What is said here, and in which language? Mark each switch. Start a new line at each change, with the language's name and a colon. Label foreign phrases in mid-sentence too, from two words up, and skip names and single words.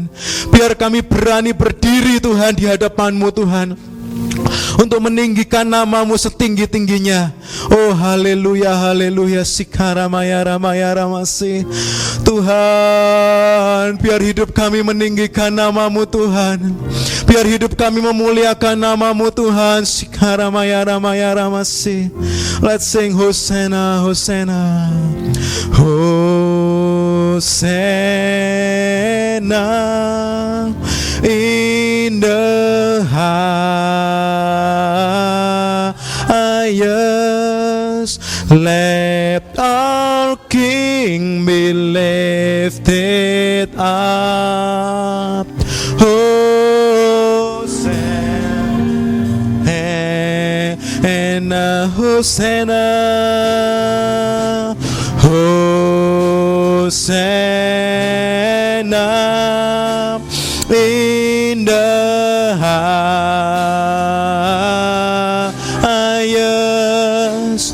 Indonesian: Biar kami berani berdiri Tuhan di hadapan-Mu Tuhan, untuk meninggikan nama-Mu setinggi-tingginya. Oh haleluya, haleluya. Sikaramaya ramaya ramasi. Tuhan, biar hidup kami meninggikan nama-Mu Tuhan. Biar hidup kami memuliakan nama-Mu Tuhan. Sikaramaya ramaya ramasi.
English: Let's sing Hosanna, Hosanna, Hosanna in the highest. Let our King be lifted up. Hosanna, Hosanna, Hosanna in the highest.